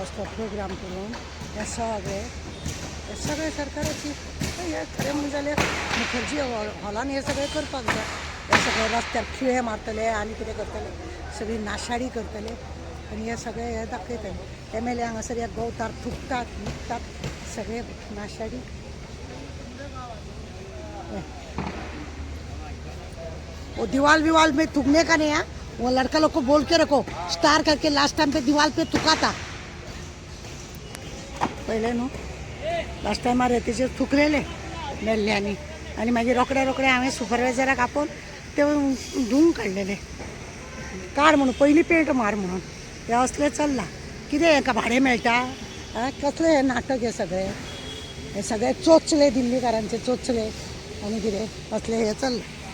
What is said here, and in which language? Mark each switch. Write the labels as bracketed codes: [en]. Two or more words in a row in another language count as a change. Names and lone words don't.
[kok] असलो प्रोग्राम करून हे सगळे सरकाराची हे खरें म्हणजे जाल्यार मुखर्जी हॉलान हे सगळे करपाक जाय. हे सगळे रस्त्यार खिळे मारतले आनी कितें करतले, सगळी नाशाडी करतले आनी हे सगळे हे दाखयतले. MLA हांगासर हे गवतार थुकतात न्हिदतात सगळे नाशाडी. [hi] वो दीवाल विवाल में थूकने का नहीं है, वो लड़का लोग को बोल के रखो स्टार करके [en] last time [hi] पे दीवाल पे थुका था पहिले न्हू. [kok] लास्ट टायमार रेतीचेर थुकलेले मेल्ल्यांनी आनी मागीर रोखडे हांवें सुपरवायझराक आपोवन ते धुवून काडलेले. काड म्हणून पयलीं पेंट मार म्हणून. हे असले चल्लां. कितें हेका भाडें मेळटा, कसले हे नाटक हे सगळे चोचले दिल्लीकारांचे चोचले आनी कितें असले हे चल्ला.